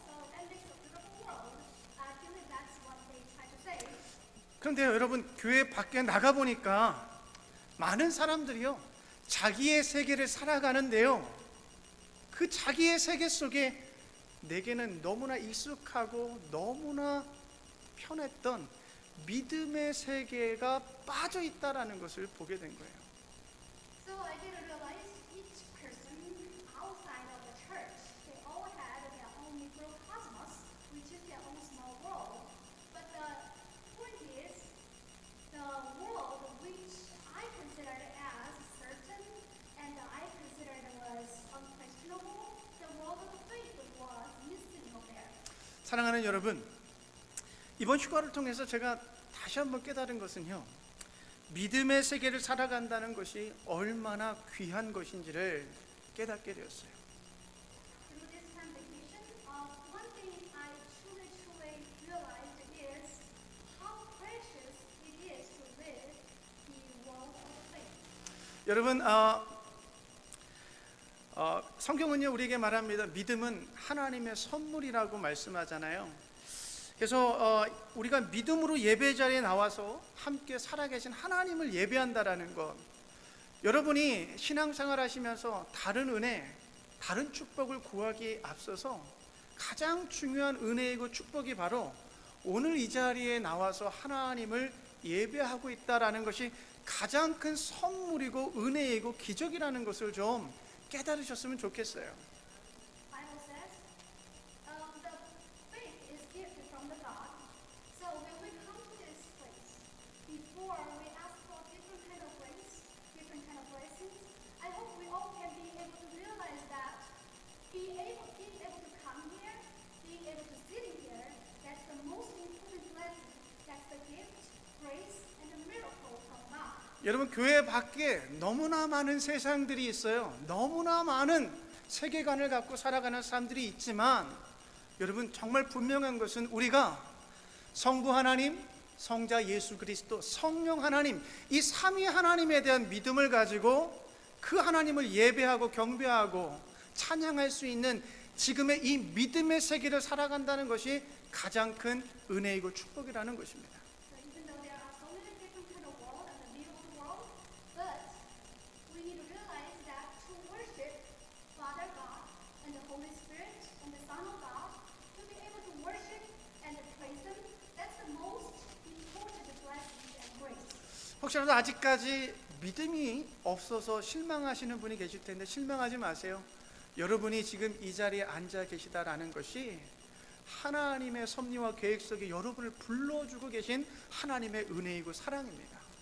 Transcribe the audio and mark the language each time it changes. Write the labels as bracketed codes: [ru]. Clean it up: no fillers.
[en] So that makes a beautiful world. I believe that's what they try to say. [ko] 그런데요, 여러분, 교회 밖에 나가 보니까 많은 사람들이요, 자기의 세계를 살아가는데요, 그 자기의 세계 속에 내게는 너무나 익숙하고 너무나 편했던 믿음의 세계가 빠져 있다라는 것을 보게 된 거예요. [en] So I did realize each person outside of the church, they all had their own microcosmos, which is their own small world. But the point is, the world which I considered as certain and I considered was unquestionable, the world of faith was missing over there. [ko] 사랑하는 여러분, 이번 휴가를 통해서 제가 다시 한번 깨달은 것은요, 믿음의 세계를 살아간다는 것이 얼마나 귀한 것인지를 깨닫게 되었어요. [en] Through this time vacation, one thing I truly realized is how precious it is to live the world of faith. [ko] 여러분, 성경은요 우리에게 말합니다. 믿음은 하나님의 선물이라고 말씀하잖아요. 그래서 우리가 믿음으로 예배 자리에 나와서 함께 살아계신 하나님을 예배한다라는 것, 여러분이 신앙생활 하시면서 다른 은혜, 다른 축복을 구하기에 앞서서 가장 중요한 은혜이고 축복이 바로 오늘 이 자리에 나와서 하나님을 예배하고 있다라는 것이 가장 큰 선물이고 은혜이고 기적이라는 것을 좀 깨달으셨으면 좋겠어요. [en] Bible says, the faith is gift from the God. So when we come to this place, before we ask for different kind of grace, different kind of blessings, I hope we all can be able to realize that being able to come here, being able to sit here, that's the most important blessing. That's the gift, grace, and the miracle of God. [ko] 여러분, 교회 밖에 너무나 많은 세상들이 있어요. 너무나 많은 세계관을 갖고 살아가는 사람들이 있지만, 여러분 정말 분명한 것은 우리가 성부 하나님, 성자 예수 그리스도, 성령 하나님, 이 삼위 하나님에 대한 믿음을 가지고 그 하나님을 예배하고 경배하고 찬양할 수 있는 지금의 이 믿음의 세계를 살아간다는 것이 가장 큰 은혜이고 축복이라는 것입니다. [en] So even though there are so many different kind of world and the view of the world, but we need to realize that to worship Father God and the Holy Spirit and the Son of God, to be able to worship and praise Him, that's the most important blessing and grace. [ko] 혹시라도 아직까지 믿음이 없어서 실망하시는 분이 계실 텐데 실망하지 마세요. 여러분이 지금 이 자리에 앉아 계시다라는 것이 하나님의 섭리와 계획 속에 여러분을 불러주고 계신 하나님의 은혜이고 사랑입니다.